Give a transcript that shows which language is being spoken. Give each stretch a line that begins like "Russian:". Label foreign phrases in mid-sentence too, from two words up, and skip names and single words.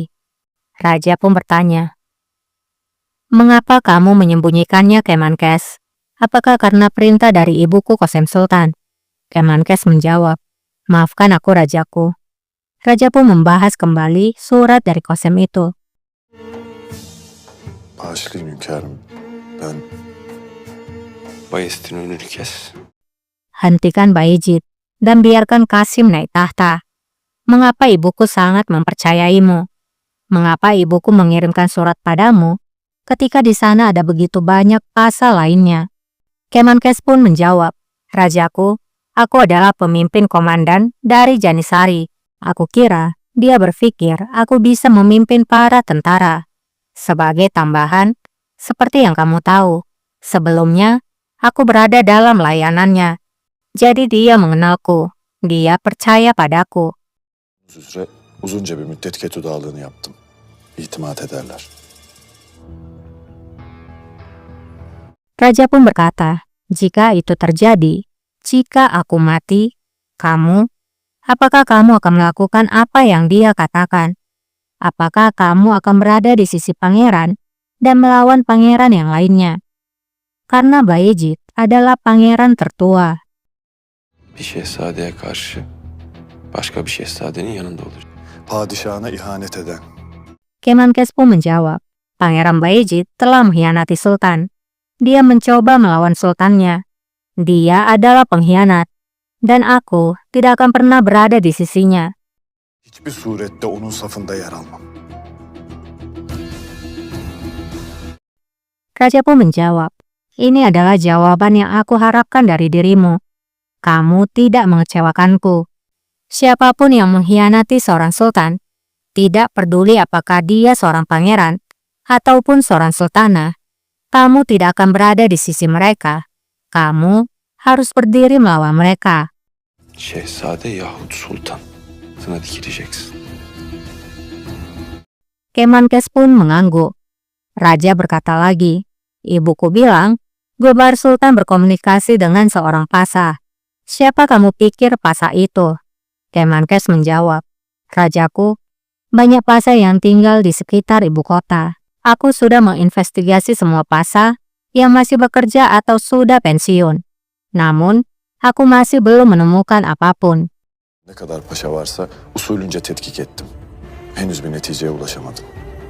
Indonesian: Raja pun bertanya, mengapa kamu menyembunyikannya, Kemenkes? Apakah karena perintah dari ibuku Qasem Sultan? Kemenkes menjawab, maafkan aku rajaku. Raja pun membahas kembali surat dari Qasem itu.
Turkish: bağışlayın hünkârım. Ben Bayezid'in önünü kes.
Indonesian: Hentikan Bayezid dan biarkan Qasim naik tahta. Mengapa ibuku sangat mempercayaimu? Mengapa ibuku mengirimkan surat padamu ketika di sana ada begitu banyak pasal lainnya? Kemenkes pun menjawab, rajaku, aku adalah pemimpin komandan dari Janisari. Aku kira dia berpikir aku bisa memimpin para tentara. Sebagai tambahan, seperti yang kamu tahu, sebelumnya aku berada dalam layanannya. Jadi dia mengenalku, dia percaya padaku.
Turkish: üzere uzunca bir müddet Ketu Dağlığı'nı yaptım. İtimat ederler.
Indonesian: Raja pun berkata, jika itu terjadi, jika aku mati, kamu, apakah kamu akan melakukan apa yang dia katakan? Apakah kamu akan berada di sisi pangeran dan melawan pangeran yang lainnya? Karena Bayezid adalah pangeran tertua.
Turkish: Bir şehzadeye karşı başka bir şehzadenin yanında olacak. Padişahına ihanet eden,
Indonesian: Kemenkes pun menjawab, Pangeran Bayezid telah mengkhianati Sultan. Dia mencoba melawan sultannya. Dia adalah pengkhianat, dan aku tidak akan pernah berada di sisinya.
Turkish: hiçbir surette onun safında yer almam.
Indonesian: Raja pun menjawab, ini adalah jawaban yang aku harapkan dari dirimu. Kamu tidak mengecewakanku. Siapapun yang mengkhianati seorang sultan, tidak peduli apakah dia seorang pangeran ataupun seorang sultana, kamu tidak akan berada di sisi mereka. Kamu harus berdiri melawan mereka.
Turkish: Şehzade yahut sultan. Sana dikileceksin.
Indonesian: Kemenkes pun mengangguk. Raja berkata lagi, ibuku bilang, Gulbahar Sultan berkomunikasi dengan seorang pasah. Siapa kamu pikir pasah itu? Kemenkes menjawab, rajaku, banyak pasah yang tinggal di sekitar ibu kota. Aku sudah menginvestigasi semua pasah yang masih bekerja atau sudah pensiun. Namun, aku masih belum menemukan apapun.
Turkish: Ne kadar paşa varsa usulünce tetkik ettim. Henüz bir neticeye ulaşamadım.